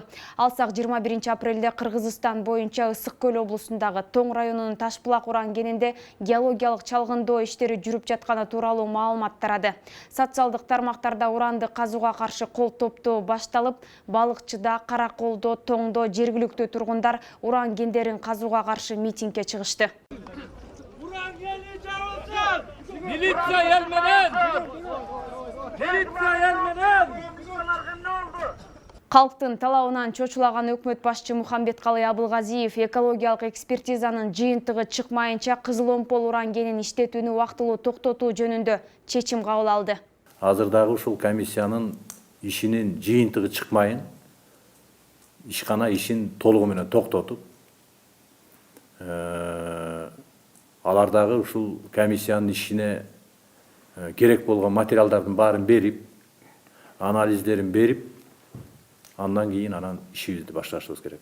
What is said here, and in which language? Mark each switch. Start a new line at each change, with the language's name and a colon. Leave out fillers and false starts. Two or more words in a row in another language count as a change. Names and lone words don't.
Kyrgyz: Алсак 21 апрелде Кыргызстан боюнча ысык көл облусундагы Тоң районунун Ташбулак уран кенинде геологиялык чалгындоо иштери жүрүп жатканы тууралуу маалымат тарады. Социалдык тармактарда уранды казууга каршы кол топтоо башталып, балыкчыда, Караколдо, Тоңдо жергиликтүү тургундар уран кендерин казууга каршы митингге чыгышты.
Turkish: Militsiya gelmeden! Militsiya gelmeden!
Kyrgyz: Калктын талабынан чочулаган өкмөт башчы Мухамбеткалый Абылгазиев экологиялык экспертизанын жыйынтыгы чыкмайынча Кызыл Омпол уран кенин иштетүүнү убактылуу токтотуу жөнүндө чечим кабыл алды. Азырдагы ушул комиссиянын ишинин жыйынтыгы чыкмайын, ишкана ишин толугу менен токтотуп, алардагы ушул комиссиянын ишине керек болгон материалдардын баарын берип, анализдерин берип, андан кийин ишибизди башташыбыз керек.